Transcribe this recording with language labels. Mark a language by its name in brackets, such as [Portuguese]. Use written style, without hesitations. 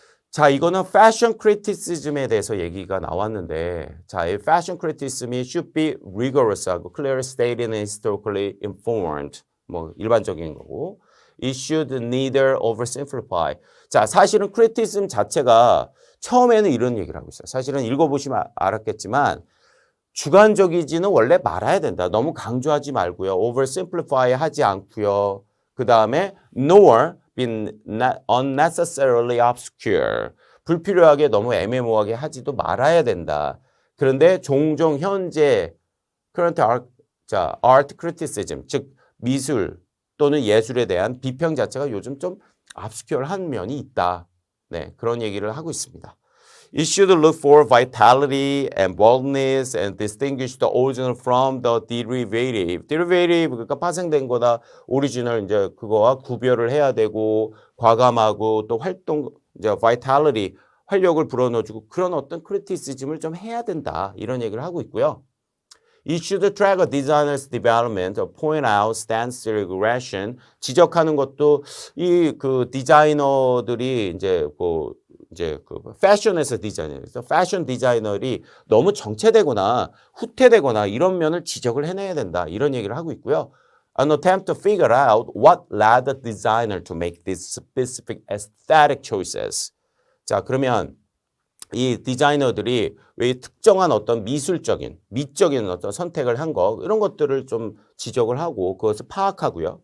[Korean] 자, 이거는 패션 크리티시즘에 대해서 얘기가 나왔는데 자, 이 패션 크리티시즘이 [English] should be rigorous하고 clearly stated and historically informed [Korean] 뭐 일반적인 거고 [English] it should neither oversimplify. [Korean] 자, 사실은 크리티시즘 자체가 처음에는 이런 얘기를 하고 있어요. 사실은 읽어보시면 알았겠지만 주관적이지는 원래 말아야 된다. 너무 강조하지 말고요. oversimplify 하지 않고요. [English] 그 다음에 nor be unnecessarily obscure. [Korean] 불필요하게 너무 애매모호하게 하지도 말아야 된다. 그런데 종종 현재 [English] current art criticism, [Korean] 즉 미술 또는 예술에 대한 비평 자체가 요즘 좀 obscure한 면이 있다. 네, 그런 얘기를 하고 있습니다. [English] It should look for vitality and boldness and distinguish the original from the derivative. [Korean] derivative 그러니까 파생된 거다. 오리지널 이제 그거와 구별을 해야 되고 과감하고 또 활동 이제 vitality 활력을 불어넣어주고 그런 어떤 크리티시즘을 좀 해야 된다. 이런 얘기를 하고 있고요. [English] It should track a designer's development, point out stance regression. [Korean] 지적하는 것도 이 그 디자이너들이 이제 그 패션에서 디자이너에서 패션 디자이너들이 너무 정체되거나 후퇴되거나 이런 면을 지적을 해내야 된다. 이런 얘기를 하고 있고요. [English] An attempt to figure out what led the designer to make these specific aesthetic choices. [Korean] 자, 그러면 이 디자이너들이 왜 특정한 어떤 미적인 어떤 선택을 한 거, 이런 것들을 좀 지적을 하고 그것을 파악하고요.